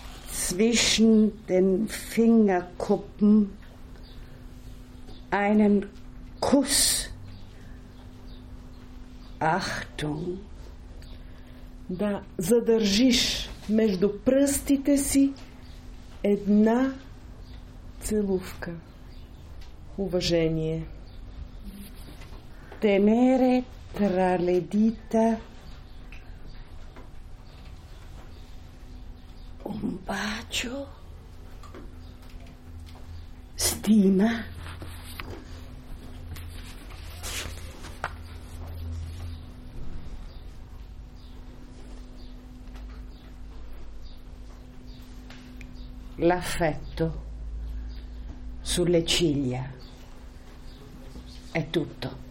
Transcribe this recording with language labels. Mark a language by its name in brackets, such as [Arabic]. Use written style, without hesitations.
[German] Zwischen den Fingerkuppen einen Kuss. Achtung, [Bulgarian] да задържиш между пръстите си една целувка. Уважение. [Italian] Tenere tra le dita un bacio, stima, l'affetto sulle ciglia, è tutto.